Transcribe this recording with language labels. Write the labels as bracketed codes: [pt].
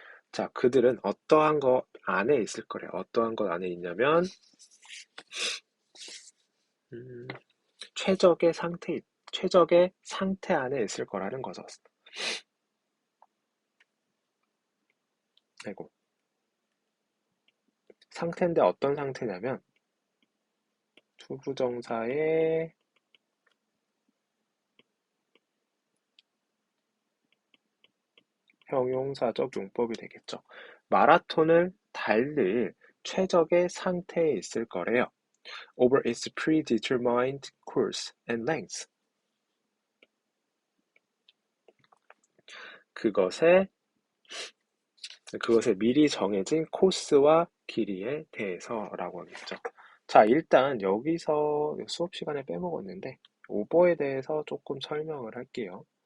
[ko] 자, 그들은 어떠한 것 안에 있을 거래요. 어떠한 것 안에 있냐면 최적의 상태 안에 있을 거라는 거죠. 아이고. 상태인데 어떤 상태냐면 투부정사의 형용사적 용법이 되겠죠. 마라톤을 달릴 최적의 상태에 있을 거래요. [en] Over its predetermined course and length. [ko] 그것에 미리 정해진 코스와 길이에 대해서라고 하겠죠. 자, 일단 여기서 수업 시간에 빼먹었는데 오버에 대해서 조금 설명을 할게요.